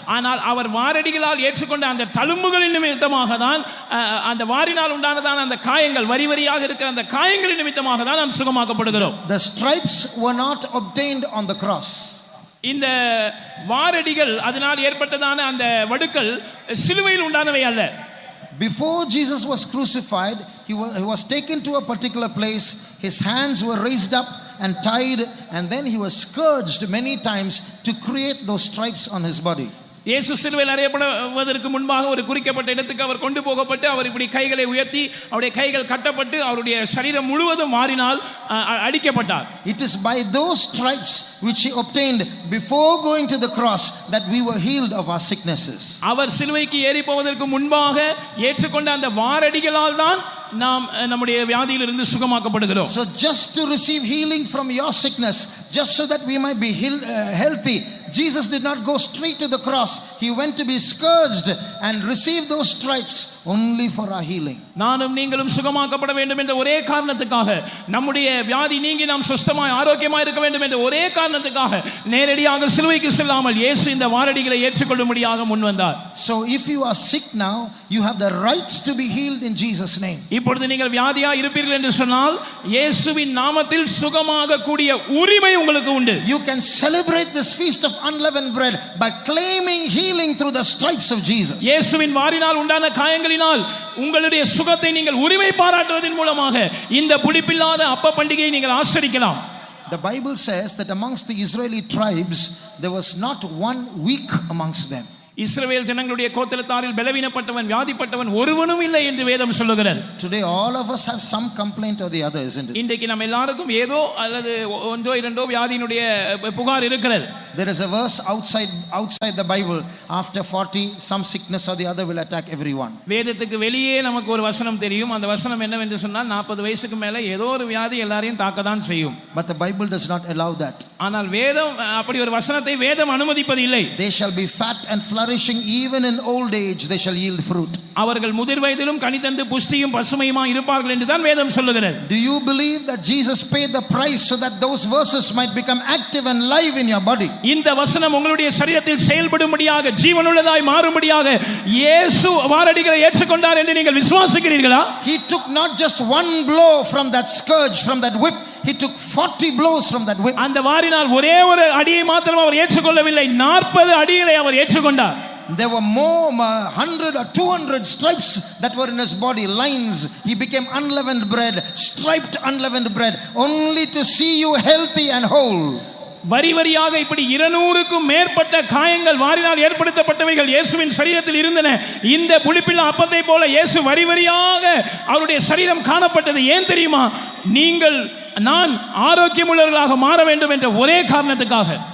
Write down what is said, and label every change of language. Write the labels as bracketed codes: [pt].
[ta] ஆனால் அவர் வாரடிகளால் ஏற்றுக்கொண்ட அந்த தழும்புகளின் நிமித்தமாக தான் அந்த வாரினால் உண்டானதான அந்த காயங்கள் வரி வரியாக இருக்கிற அந்த காயங்களின் நிமித்தமாக தான் நாம் சுகமாக்கப்படுகிறோம். [en] The stripes were not obtained on the cross. [ta] இந்த வாரடிகள் அதனால் ஏற்பட்டதான அந்த வடுக்கள் சிலுவையில் உண்டானவை அல்ல. [en] Before Jesus was crucified, he was taken to a particular place. His hands were raised up and tied, and then he was scourged many times to create those stripes on his body. [ta] இயேசு சிலுவையில் அறையப்படுவதற்கு முன்பாக ஒரு குறிக்கப்பட்ட இடத்துக்கு அவர் கொண்டு போகப்பட்டு அவர் இப்படி கைகளை உயர்த்தி அவருடைய கைகள் கட்டப்பட்டு அவருடைய சரீரம் முழுவதும் மாறினால் அடிக்கப்பட்டார். [en] It is by those stripes which he obtained before going to the cross that we were healed of our sicknesses. [ta] அவர் சிலுவைக்கு ஏறி போவதற்கு முன்பாக ஏற்றுக்கொண்ட அந்த வாரடிகளால் தான் நாம் நம்முடைய வியாதியிலிருந்து சுகமாக்கப்படுகிறோம். [en] So just to receive healing from your sickness, just so that we might be healthy, Jesus did not go straight to the cross. He went to be scourged and receive those stripes only for our healing. [ta] நானும் நீங்களும் சுகமாக்கப்பட வேண்டும் என்ற ஒரே காரணத்துக்காக நம்முடைய வியாதி நீங்கி நாம் சுத்தமாய் ஆரோக்கியமாய் இருக்க வேண்டும் என்ற ஒரே காரணத்துக்காக நேரடியாக சிலுவைக்கு செல்லாமல் இயேசு இந்த வாரடிகளை ஏற்றுக்கொள்ளும்படியாக முன் வந்தார். [en] So if you are sick now, you have the rights to be healed in Jesus name. [ta] இப்பொழுது நீங்கள் வியாதியா இருப்பீர்கள் என்று சொன்னால் இயேசுவின் நாமத்தில் சுகமாக கூடிய உரிமை உங்களுக்கு உண்டு. [en] You can celebrate this feast of unleavened bread by claiming healing through the stripes of Jesus. [ta] இயேசுவின் வாரினால் உண்டான காயங்களினால் உங்களுடைய சுகத்தை நீங்கள் உரிமை பாராட்டுவதன் மூலமாக இந்த புளிப்பில்லாத அப்ப பண்டிகையை நீங்கள் ஆசரிக்கலாம். [en] The Bible says that amongst the Israeli tribes there was not one weak amongst them. [ta] இஸ்ரவேல் ஜனங்களுடைய கோத்திரத்தாரில் பலவீனப்பட்டவன் வியாதிப்பட்டவன் ஒருவனும் இல்லை என்று வேதம் சொல்லுகிறது. [en] Today all of us have some complaint or the other, isn't it? [ta] இன்றைக்கு நம்ம எல்லாருக்கும் ஏதோ அல்லது ஒன்றோ இரண்டோ வியாதியினுடைய புகார் இருக்கிறது. [en] There is a verse outside the Bible, after 40 some sickness or the other will attack everyone. [ta] வேதத்துக்கு வெளியே நமக்கு ஒரு வசனம் தெரியும். அந்த வசனம் என்னவென்று சொன்னால் 40 வயசுக்கு மேல ஏதோ ஒரு வியாதி எல்லாரையும் தாக்கதான் செய்யும். [en] But the Bible does not allow that. [ta] ஆனால் வேதம் அப்படி ஒரு வசனத்தை வேதம் அனுமதிப்பதில்லை. [en] They shall be fat and flourishing, even in old age they shall yield fruit. [ta] அவர்கள் முதிர் வயதிலும் கனி தந்து புஷ்டியும் பசுமையுமா இருப்பார்கள் என்று தான் வேதம் சொல்லுகிறது. [en] Do you believe that Jesus paid the price so that those verses might become active and live in your body? [ta] இந்த வசனம் உங்களுடைய சரீரத்தில் செயல்படும்படியாக ஜீவனுள்ளதாய் மாறும்படியாக இயேசு வாரடிகளை ஏற்றுக்கொண்டார் என்று நீங்கள் விசுவாசிக்கிறீர்களா? [en] He took not just one blow from that scourge, from that whip. He took 40 blows from that whip. [ta] அந்த வாரினால் ஒரே ஒரு அடியை மாத்திரம் அவர் ஏற்றுக்கொள்ளவில்லை, 40 அடிகளை அவர் ஏற்றுக்கொண்டார். [en] There were more 100 or 200 stripes that were in his body, lines. He became unleavened bread, striped unleavened bread, only to see you healthy and whole. [ta] வரி வரியாக இப்படி 200க்கும் மேற்பட்ட காயங்கள் வாரினால் ஏற்படுத்தப்பட்டவைகள் இயேசுவின் சரீரத்தில் இருந்தன. இந்த புளிப்பில்லா அப்பத்தை போல இயேசு வரி வரியாக அவருடைய சரீரம் காணப்பட்டது. ஏன் தெரியுமா? நீங்கள் நான் ஆரோக்கியமுள்ளவர்களாக மாற வேண்டும் என்ற ஒரே காரணத்துக்காக.